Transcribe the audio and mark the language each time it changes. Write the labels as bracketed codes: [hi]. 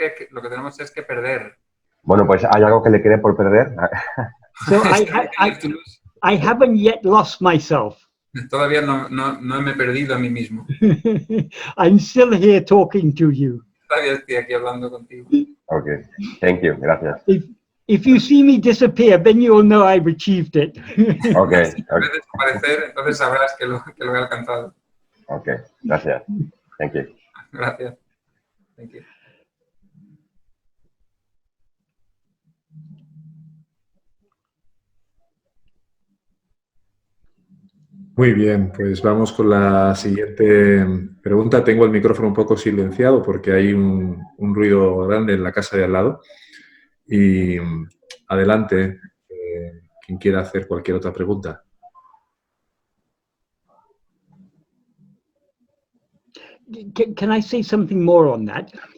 [es] Lo que tenemos es que perder. Bueno, pues hay algo que le quede por perder. [en] So I haven't yet lost myself. [es] Todavía no me he perdido a mí mismo. [en] I'm still here talking to you. [es] Todavía estoy aquí hablando contigo. [en] Okay, thank you, [es] gracias. [en] If you see me disappear, then you'll know I've achieved it. Okay. [es] Si me ves desaparecer, entonces sabrás que lo he alcanzado. [en] Okay, [es] gracias. [en] Thank you. [es] Gracias. [en] Thank you. [es] Muy bien, pues vamos con la siguiente pregunta. Tengo el micrófono un poco silenciado porque hay un ruido grande en la casa de al lado. Y adelante, quien quiera hacer cualquier otra pregunta. [en] Can I say something more on that?